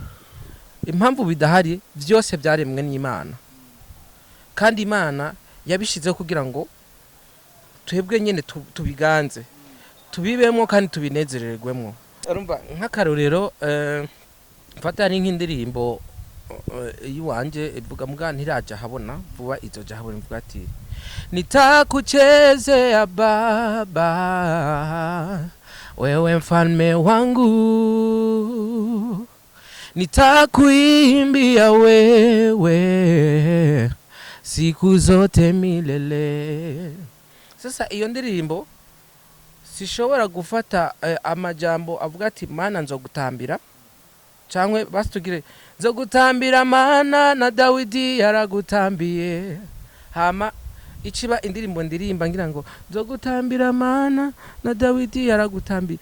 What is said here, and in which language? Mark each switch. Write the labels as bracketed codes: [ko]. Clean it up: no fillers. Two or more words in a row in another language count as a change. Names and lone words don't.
[rn] Impamvu bidahari vyose byaremwe n'Imana, kandi Imana yabishizeho kugira ngo twebwe nyene tubiganze, tubibemwo kandi tubinezererwemwo. Urumva nk'akarorero mfata ari nk'indirimbo yiwanje ivuga mbwa ntiraje habona vuba izoja habona, ivuga ati [sw] nitakuchezea Baba wewe mfalme wangu, nitakuimbia wewe siku zote milele. [rn] Sasa iyo ndirimbo sishobora gufata amajambo avuga ati Mana nzogutambira, cyangwe basitugire nzogutambira Mana na Dawidi yaragutambiye, hama ikiba indirimbo ndirimba ngira ngo nzogutambira Mana na Dawidi yaragutambiye.